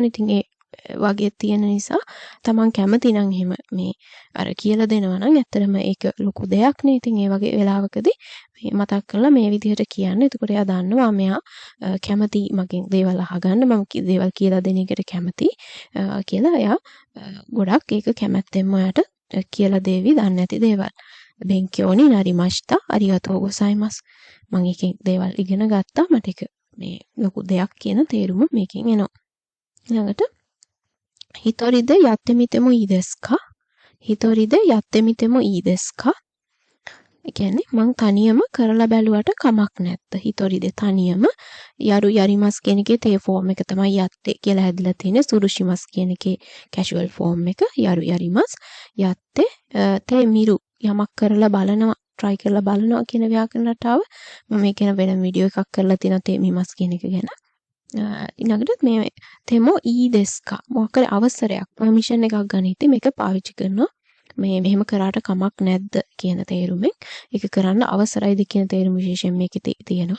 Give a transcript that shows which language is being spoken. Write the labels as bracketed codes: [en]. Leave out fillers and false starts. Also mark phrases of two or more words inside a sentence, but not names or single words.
[si] ඉතින් ඒ වගේ තියෙන නිසා තමන් කැමති නම් එහෙම මේ අර කියලා දෙනවා නම් ඇත්තටම ඒක ලොකු දෙයක් නේ. ඉතින් ඒ වගේ වෙලාවකදී මේ මතක් කරලා මේ විදිහට කියන්න. එතකොට එයා දන්නවා මෙයා කැමති මගෙන් දේවල් අහගන්න මම දේවල් කියලා දෙන එකට කැමති කියලා. එයා ගොඩක් ඒක කැමැත්තෙන්ම ඔයාට කියලා දෙවි දන්නේ නැති දේවල්. [ja] 勉強になりましたありがとうございます. [si] මම එකෙන් දේවල් ඉගෙන ගත්තා. මට ඒක මේ ලොකු දෙයක් කියන තේරුම මේකෙන් එනවා. ඊළඟට [ja] ひとりでやってみてもいいですか? ひとりでやってみてもいいですか? [si] ඒ කියන්නේ මං තනියම කරලා බැලුවට කමක් නැද්ද? [ja] ひとりで [si] තනියම [ja] やる やります [si] කියන එකේ තේ ෆෝම් එක තමයි yatte කියලා හැදලා තියෙන්නේ. surushimasu කියන එකේ [en] casual form [si] එක [ja] やる やります. やって て みる [si] යමක් කරලා බලනවා try කරලා බලනවා කියන ව්‍යාකරණ රටාව මම මේ කියන වෙන වීඩියෝ එකක් කරලා තියෙනවා [ja] て みます [si] කියන එක ගැන. ඊළඟට මේ [ja] ても いい ですか [si] මොකක් හරි අවසරයක් පර්මිෂන් එකක් ගන්න ඉතින් මේක පාවිච්චි කරනවා. මේ මෙහෙම කරාට කමක් නැද්ද කියන තේරුමෙන් ඒක කරන්න අවසරයිද කියන තේරුම විශේෂයෙන් මේකේ තියෙනවා.